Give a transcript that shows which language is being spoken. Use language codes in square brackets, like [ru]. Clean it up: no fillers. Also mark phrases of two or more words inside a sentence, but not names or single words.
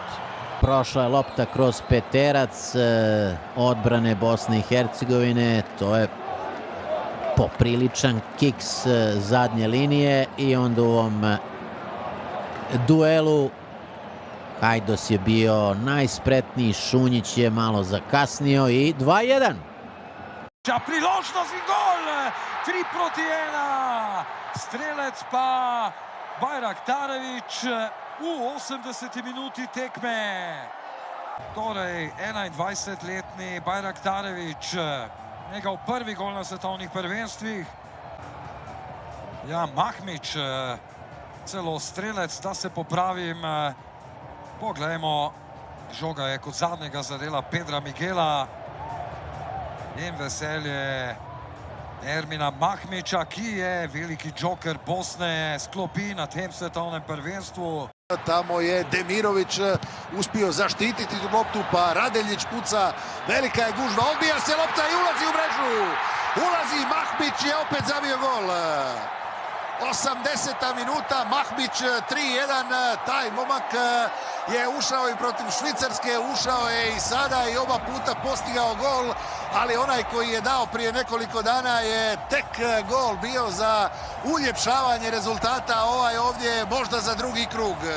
[bs] Prošla je lopta kroz peterac odbrane Bosne i Hercegovine. To je popriličan kiks zadnje linije i onda u ovom duelu Hajdos je bio najspretniji, Šunjić je malo zakasnio i 2-1. [sl] Priložnost in gol! 3-1. Strelec pa Bajraktarević v 80. minuti tekme. Torej, 21-letni Bajraktarević, njegov prvi gol na svetovnih prvenstvih. Ja, Mahmić, celo strelec, da se popravim. Poglejmo, žoga je kot zadnjega zadela Pedra Miguela. In veselje Ermina Mahmića, ki je veliki džoker Bosne, sklopi na tem svetovnem prvenstvu. [bs] Tamo je Demirović uspio zaštititi tu loptu, pa Radeljić puca, velika je gužva, odbija se lopta i ulazi u mrežu. Ulazi, Mahmić je opet zabio gol. 80. minuta, Mahmić 3-1, taj momak je ušao i protiv Švicarske, ušao je i sada i oba puta postigao gol, ali onaj koji je dao prije nekoliko dana je tek gol bio za uljepšavanje rezultata, ovaj ovdje možda za drugi krug.